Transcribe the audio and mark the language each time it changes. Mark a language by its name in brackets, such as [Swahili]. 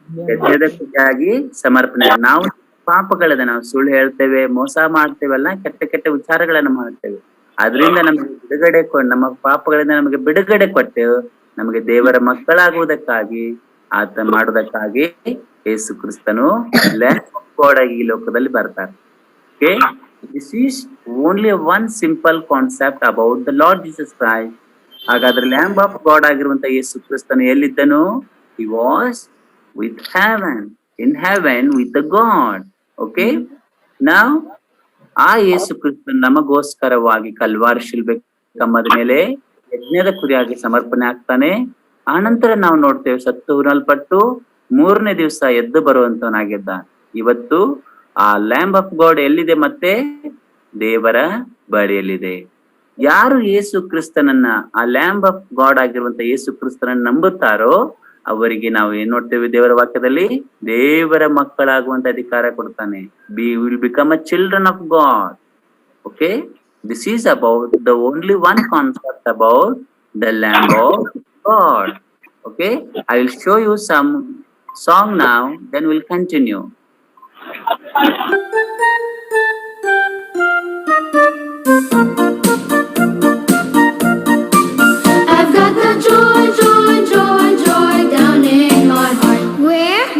[Kannada] ಯಜ್ಞದ ಕುರಿಯಾಗಿ ಸಮರ್ಪಣೆ. ನಾವು ಪಾಪಗಳನ್ನ ನಾವು ಸುಳ್ಳು ಹೇಳ್ತೇವೆ, ಮೋಸ ಮಾಡ್ತೇವಲ್ಲ, ಕೆಟ್ಟ ಕೆಟ್ಟ ವಿಚಾರಗಳನ್ನ ಮಾಡ್ತೇವೆ. ಅದರಿಂದ ನಮಗೆ ಬಿಡುಗಡೆ ನಮ್ಮ ಪಾಪಗಳಿಂದ ನಮಗೆ ಬಿಡುಗಡೆ ಕೊಟ್ಟು ನಮಗೆ ದೇವರ ಮಕ್ಕಳಾಗುವುದಕ್ಕಾಗಿ ಆತ ಮಾಡುವುದಕ್ಕಾಗಿ ಯೇಸು ಕ್ರಿಸ್ತನು ಲ್ಯಾಂಬ್ ಆಫ್ ಗಾಡ್ ಆಗಿ ಈ ಲೋಕದಲ್ಲಿ ಬರ್ತಾರೆ. [English] Okay, this is only one simple concept about the Lord Jesus Christ. [Kannada] ಹಾಗಾದ್ರೆ ಲ್ಯಾಂಬ್ ಆಫ್ ಗಾಡ್ ಆಗಿರುವಂತ ಯೇಸು ಕ್ರಿಸ್ತನು ಎಲ್ಲಿದ್ದನು? [English] He was with heaven, in heaven with the God. [Kannada] Okay, now ಆ ಯೇಸು ಕ್ರಿಸ್ತನು ನಮಗೋಸ್ಕರವಾಗಿ ಕಲ್ವಾರಿ ಶಿಲ್ಬೆ ಕಂಬದ ಮೇಲೆ ಯಜ್ಞದ ಕುರಿಯಾಗಿ ಸಮರ್ಪಣೆ ಆಗ್ತಾನೆ. ಆನಂತರ ನಾವು ನೋಡ್ತೇವೆ ಸತ್ತು ಹುರಲ್ಪಟ್ಟು 3ನೇ ದಿವಸ ಎದ್ದು ಬರುವಂತವನಾಗಿದ್ದ. ಇವತ್ತು ಆ ಲ್ಯಾಂಬ್ ಆಫ್ ಗಾಡ್ ಎಲ್ಲಿದೆ? ಮತ್ತೆ ದೇವರ ಬಳಿಯಲ್ಲಿದೆ. ಯಾರು ಯೇಸು ಕ್ರಿಸ್ತನನ್ನ, ಆ ಲ್ಯಾಂಬ್ ಆಫ್ ಗಾಡ್ ಆಗಿರುವಂತ ಯೇಸು ಕ್ರಿಸ್ತನನ್ನ ನಂಬುತ್ತಾರೋ ಅವರಿಗೆ ನಾವು ಏನ್ ನೋಡ್ತೇವೆ ದೇವರ ವಾಕ್ಯದಲ್ಲಿ? ದೇವರ ಮಕ್ಕಳಾಗುವಂತ ಅಧಿಕಾರ ಕೊಡ್ತಾನೆ. [English] Will become a children of God. Okay, this is about the only one concept about the lamb of God. Okay, I will show you some song now, then we'll continue. I've got the joy, joy, joy, joy down in my heart. Where?